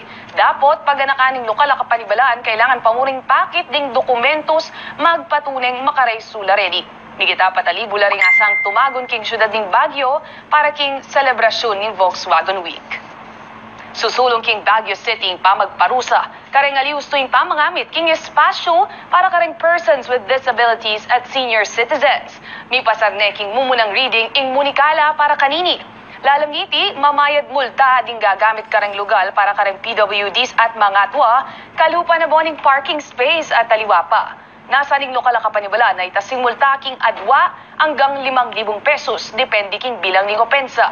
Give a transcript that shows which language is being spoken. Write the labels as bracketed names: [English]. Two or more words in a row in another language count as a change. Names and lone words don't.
[Pampanga] Dapat paganakan ng lokal na kapanibalaan, kailangan pamuring pakit ding dokumentos magpatuneng makareysula rin. Migita patalibo la rin asang tumagon king syudad ng Baguio para king selebrasyon ng Volkswagen Week. Susulong king Baguio City ing pamagparusa, kareng alius tuing pamangamit king espasyo para kareng [English] persons with disabilities [Pampanga] at [English] senior citizens. [Pampanga] Mi pasarne king mumunang reading ing munikala para kanini. Lalamngiti, mamayad multa ding gagamit kareng lugar para kareng PWDs at mga atwa, kalupa na boning [English] parking space [Pampanga] at taliwa pa. Nasa ning lokal kapanibala na itasing multa king adwa hanggang 5,000 pesos, depende king bilang ning opensa.